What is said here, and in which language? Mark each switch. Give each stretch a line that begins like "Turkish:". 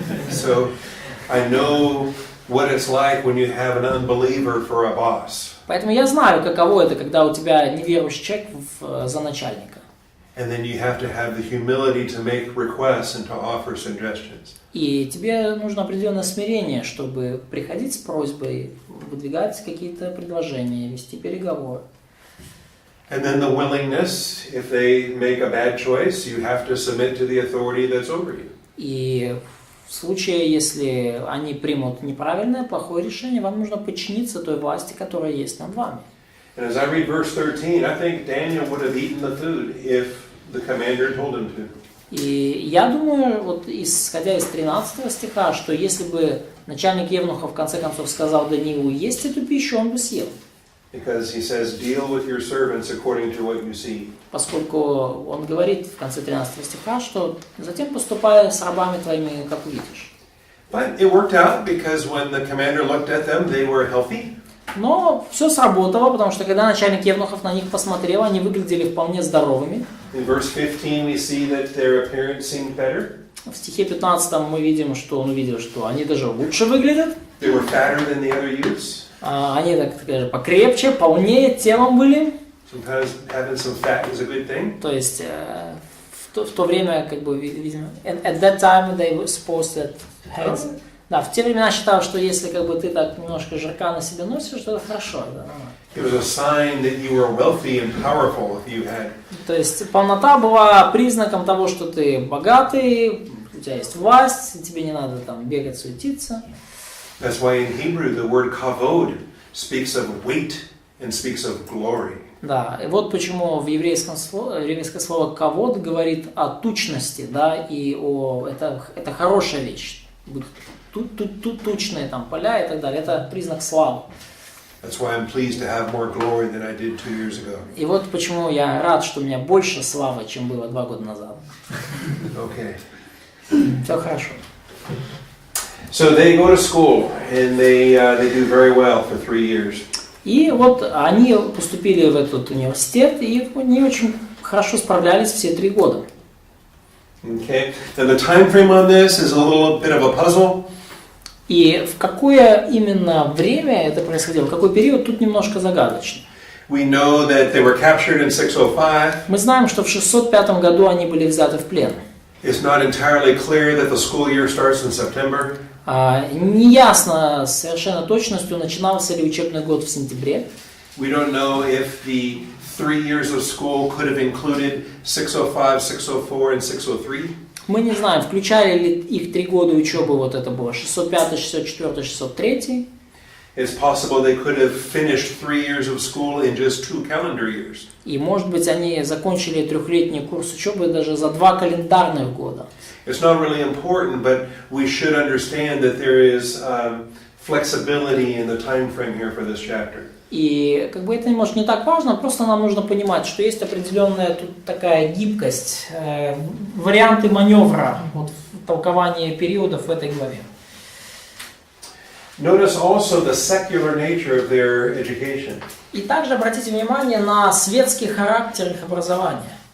English: So I know what it's like when you have an unbeliever for a boss.
Russian: Поэтому я знаю, каково это, когда у тебя неверующий человек за начальника.
English: And then you have to have the humility to make requests and to offer suggestions.
Russian: И тебе нужно определенное смирение, чтобы приходить с просьбой, выдвигать какие-то предложения, вести переговоры.
English: And then the willingness, if they make a bad choice, you have to submit to the authority that's over you.
Russian: И в случае, если они примут неправильное, плохое решение, вам нужно подчиниться той власти, которая есть над вами.
English: And as I read verse 13, I think Daniel would have eaten the food if the commander told him to.
Russian: И я думаю, вот исходя из 13 стиха, что если бы начальник евнуха в конце концов сказал Даниилу есть эту пищу, он бы съел.
English: Because he says, deal with your servants according to what you see.
Russian: Поскольку он говорит в конце 13 стиха, что затем поступай с рабами твоими, как увидишь.
English: But it worked out because when the commander looked at them, they were healthy.
Russian: Но все сработало, потому что когда начальник евнухов на них посмотрел, они выглядели вполне здоровыми.
English: In verse 15 we see that their appearance seemed better.
Russian: В стихе 15 мы видим, что он увидел, что они даже лучше выглядят.
English: They were fatter than the other youths.
Russian: Они, так скажем, покрепче, полнее телом были.
English: Sometimes having some fat is a good thing.
Russian: То есть в то время, как бы, видимо,
English: at that time they were supposed to have.
Russian: Да, в те времена считалось, что если как бы ты так немножко жирка на себе носишь, то это хорошо. Да.
English: It was a sign that you were wealthy and powerful if you had.
Russian: То есть полнота была признаком того, что ты богатый, у тебя есть власть, тебе не надо там бегать, суетиться.
English: That's why in Hebrew the word kavod speaks of weight and speaks of glory.
Russian: Да, и вот почему в еврейское слово кавод говорит о тучности, да, и это хорошая вещь. Тучные там поля и так далее, это признак славы.
English: That's why I'm pleased to have more glory than I did 2 years ago.
Russian: И вот почему я рад, что у меня больше славы, чем было 2 года назад.
English: Okay.
Russian: Все хорошо.
English: So they go to school and they do very well for 3 years.
Russian: И вот они поступили в этот университет и не очень хорошо справлялись все 3 года.
English: Okay, and the time frame on this is a little bit of a puzzle.
Russian: И в какое именно время это происходило, в какой период, тут немножко загадочно.
English: We know that they were captured in 605.
Russian: Мы знаем, что в 605 году они были взяты в плен.
English: It's not entirely clear that the school year starts in September.
Russian: Неясно с совершенно точностью, начинался ли учебный год в сентябре.
English: We don't know if the 3 years of school could have included 605, 604, and 603.
Russian: Мы не знаем, включали ли их 3 года учебы, вот это было 605, 604, 603.
English: It's possible they could have finished 3 years of school in just 2 calendar years.
Russian: И, может быть, они закончили трехлетний курс учебы даже за 2 календарных года.
English: It's not really important, but we should understand that there is flexibility in the time frame here for this chapter.
Russian: И как бы это, может, не так важно, просто нам нужно понимать, что есть определенная тут такая гибкость, варианты маневра вот, в толковании периодов в этой главе.
English: Notice also the secular nature of their education.
Russian: И также обратите внимание на светский характер их образования.